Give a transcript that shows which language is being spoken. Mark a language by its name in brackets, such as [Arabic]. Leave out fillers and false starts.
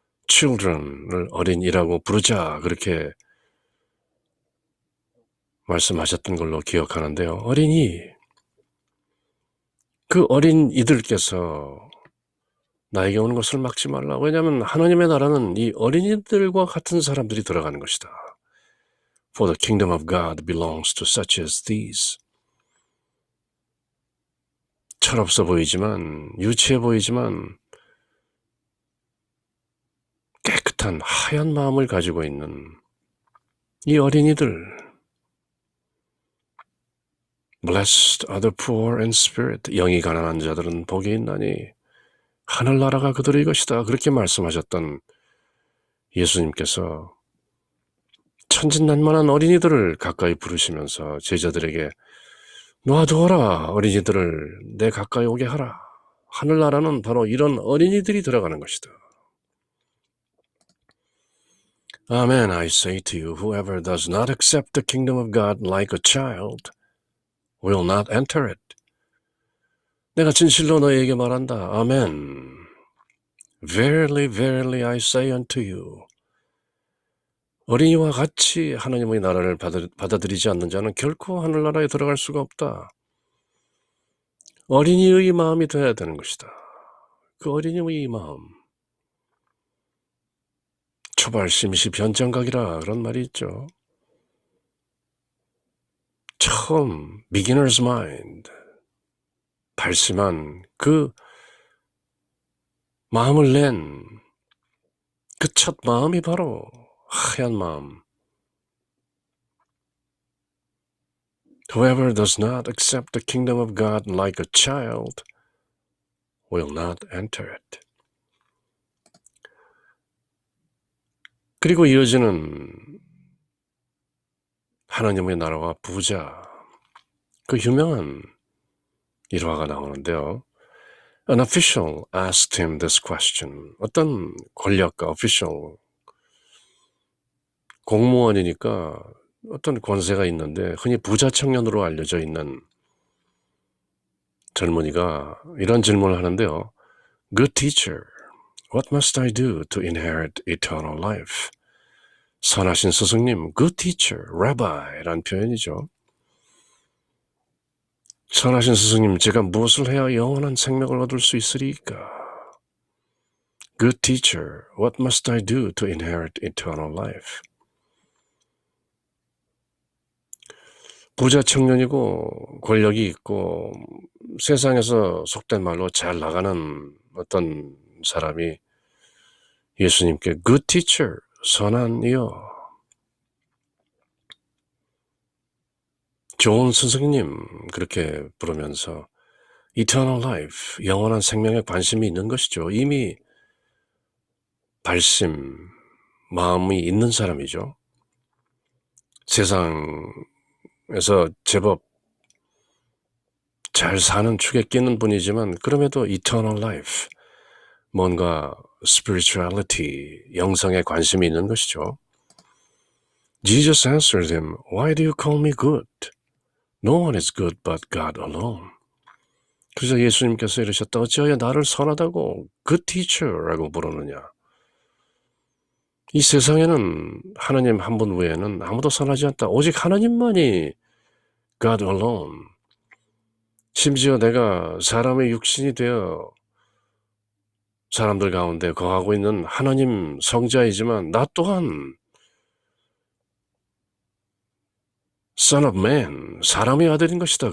[Korean] children을 어린이라고 부르자 그렇게 말씀하셨던 걸로 기억하는데요. 어린이, 그 어린이들께서 나에게 오는 것을 막지 말라. 왜냐하면 하나님의 나라는 이 어린이들과 같은 사람들이 들어가는 것이다. [English] For the kingdom of God belongs to such as these. [Korean] 철없어 보이지만, 유치해 보이지만 깨끗한 하얀 마음을 가지고 있는 이 어린이들. [English] Blessed are the poor in spirit. [Korean] 영이 가난한 자들은 복이 있나니 하늘나라가 그들의 것이다. 그렇게 말씀하셨던 예수님께서 천진난만한 어린이들을 가까이 부르시면서 제자들에게 놔두어라. 어린이들을 내 가까이 오게 하라. 하늘나라는 바로 이런 어린이들이 들어가는 것이다. [English] Amen, I say to you, whoever does not accept the kingdom of God like a child will not enter it. [Korean] 내가 진실로 너희에게 말한다. 아멘. [English] Verily, verily, I say unto you. [Korean] 어린이와 같이 하나님의 나라를 받아들이지 않는 자는 결코 하늘나라에 들어갈 수가 없다. 어린이의 마음이 되어야 되는 것이다. 그 어린이의 마음. 초발심시 변장각이라 그런 말이 있죠. 처음 [English] beginner's mind, [Korean] 발심한 그 마음을 낸 그 첫 마음이 바로 하얀 마음. [English] Whoever does not accept the kingdom of God like a child will not enter it. [Korean] 그리고 이어지는 하나님의 나라와 부자, 그 유명한 일화가 나오는데요. [English] An official asked him this question. [Korean] 어떤 권력가, official, 공무원이니까 어떤 권세가 있는데 흔히 부자 청년으로 알려져 있는 젊은이가 이런 질문을 하는데요. [English] Good teacher, what must I do to inherit eternal life? [Korean] 선하신 스승님, [English] good teacher, [Korean] rabbi라는 표현이죠. 선하신 스승님, 제가 무엇을 해야 영원한 생명을 얻을 수 있으리까? [English] Good teacher, what must I do to inherit eternal life? [Korean] 부자 청년이고 권력이 있고 세상에서 속된 말로 잘 나가는 어떤 사람이 예수님께 [English] Good teacher, [Korean] 선한 이여, 좋은 스승님 그렇게 부르면서 [English] Eternal life, [Korean] 영원한 생명에 관심이 있는 것이죠. 이미 발심, 마음이 있는 사람이죠. 세상에서 제법 잘 사는 축에 끼는 분이지만 그럼에도 [English] Eternal life, [Korean] 뭔가 spirituality, 영성에 관심이 있는 것이죠. [English] Jesus answered him, Why do you call me good? No one is good but God alone. [Korean] 그래서 예수님께서 이러셨다. 어찌하여 나를 선하다고 [English] good teacher [Korean] 라고 부르느냐. 이 세상에는 하나님 한 분 외에는 아무도 선하지 않다. 오직 하나님만이 [English] God alone. [Korean] 심지어 내가 사람의 육신이 되어 사람들 가운데 거하고 있는 하나님 성자이지만 나 또한 [English] Son of Man, [Korean] 사람의 아들인 것이다.